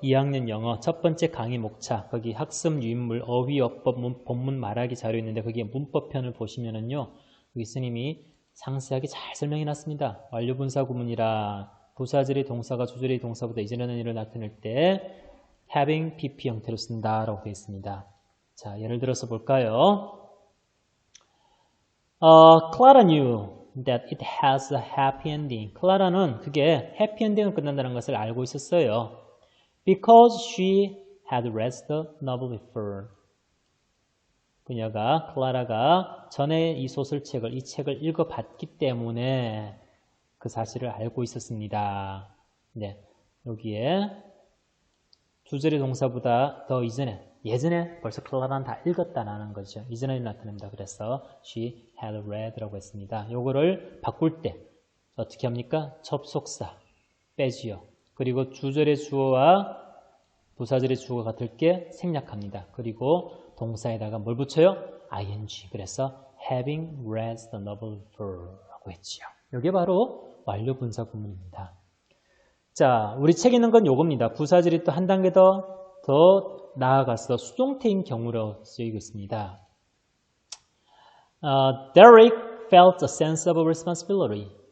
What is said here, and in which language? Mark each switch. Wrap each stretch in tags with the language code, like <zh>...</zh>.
<ko>2학년 영어 첫 번째 강의 목차 거기 학습 유인물 어휘 어법 본문 말하기 자료 있는데 거기에 문법편을 보시면은요 여기 스님이 상세하게 잘 설명해 놨습니다. 완료 분사 구문이라 부사절의 동사가 주절의 동사보다 이전하는 일을 나타낼 때 having pp 형태로 쓴다라고 되어 있습니다. 자, 예를 들어서 볼까요?</ko> <en>Clara knew that it has a happy ending.</en> <ko>클라라는 그게 해피 엔딩으로 끝난다는 것을 알고 있었어요.</ko> <en>Because she had read the novel before.</en> <ko>클라라가 전에 이 소설책을, 이 책을 읽어봤기 때문에 그 사실을 알고 있었습니다. 네, 여기에 주절의 동사보다 더 예전에 벌써 클라라는 다 읽었다라는 거죠. 이전에 나타납니다. 그래서</ko> <en>she had read</en> <ko>라고 했습니다. 요거를 바꿀 때 어떻게 합니까? 접속사 빼지요. 그리고 주절의 주어와 부사절의 주어가 같을 게 생략합니다. 그리고 동사에다가 뭘 붙여요?</ko> <en>ing.</en> <ko>그래서</ko> <en>having read the novel for</en> <ko>라고 했지요. 이게 바로 완료 분사 구문입니다. 자, 우리 책에 있는 건 요겁니다. 부사절이 또 한 단계 더 나아가서 수동태인 경우로 쓰이고 있습니다.</ko> <en>Derek felt a sense of responsibility.</en>